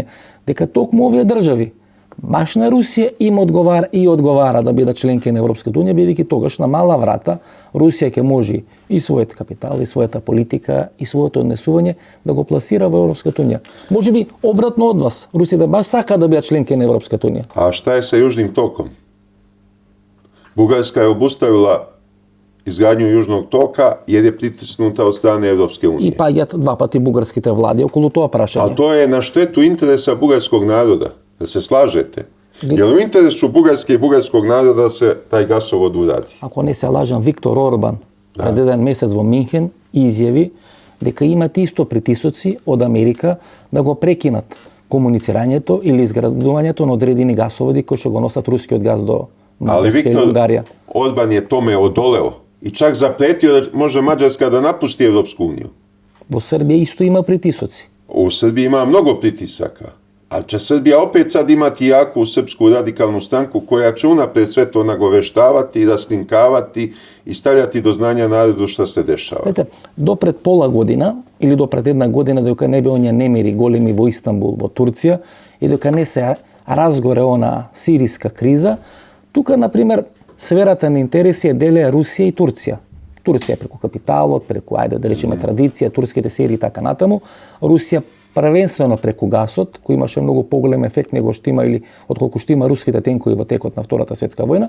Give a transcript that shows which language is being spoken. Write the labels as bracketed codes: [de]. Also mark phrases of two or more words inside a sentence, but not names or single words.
[mk] Дека токму овие држави баш на Русија им одговара да бидат членки на Европската унија, бидејќи тогаш на мала врата Русија ќе може и својот капитал, и својата политика, и своето однесување да го пласира во Европската унија. Може би обратно од вас, Русија да баш сака да бидат членки на Европската унија. [sr] A šta je sa Južnim tokom? Bugarska je obustavila izgradnju Južnog toka jer je pritisnuta od strane Evropske unije. [mk] И паѓат два пати бугарските влади околу тоа прашање. [sr] Ali to je na štetu interesa bugarskog naroda, da se slažete. Jer u interesu Bugarske i bugarskog naroda da se taj gasovod uradi. [mk] Ако не се лажам, Виктор Орбан пред еден месец во Минхен изјави дека имат исто притисоци од Америка да го прекинат комуницирањето или изградувањето на одредени гасоводи кои ќе го носат рускиот газ до [sr] Ali Mađarske и Viktor [mk] Унгарија. [sr] Orban je tome odoleo i čak zapretio da može Mađarska da napusti Evropsku uniju. [mk] Во Србија исто има притисоци. [sr] U Srbiji ima mnogo pritisaka, ali će Srbija opet sad imati jaku srpsku radikalnu stranku koja će unapred sve to nagoveštavati, raskrinkavati i stavljati do znanja narodu šta se dešava. [mk] Знаете, до пред пола година или до пред една година дека не бе оние немири големи во Истанбул, во Турција и дека не се разгоре она сириска криза, тука на пример сферата на интереси е деле Русија и Турција. Турција преку капиталот, преку ајде да речеме традиција, турските серии и така натаму, Русија првенствено преку гасот, кој имаше многу поголем ефект него што има или отколку што има руските тенкови во текот на Втората светска војна.